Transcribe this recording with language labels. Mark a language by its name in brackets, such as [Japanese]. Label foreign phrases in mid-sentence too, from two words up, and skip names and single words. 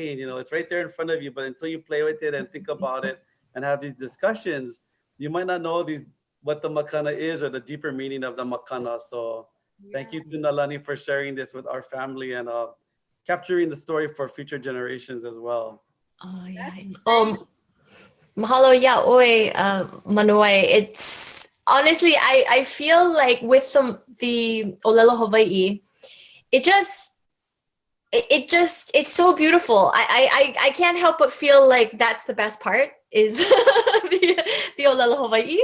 [English] You know, it's right there in front of you, but until you play with it and think about it and have these discussions, you might not know what the makana is or the deeper meaning of the makana. So thank you to Nālani for sharing this with our family and capturing the story for future generations as well. Oh yeah. [Hawaiian] Mahalo yaʻoe, Manuwai. [English] It's honestly, I feel like with the ʻŌlelo Hawaiʻi, it's so beautiful. I can't help but feel like that's the best part is the ʻŌlelo Hawaiʻi.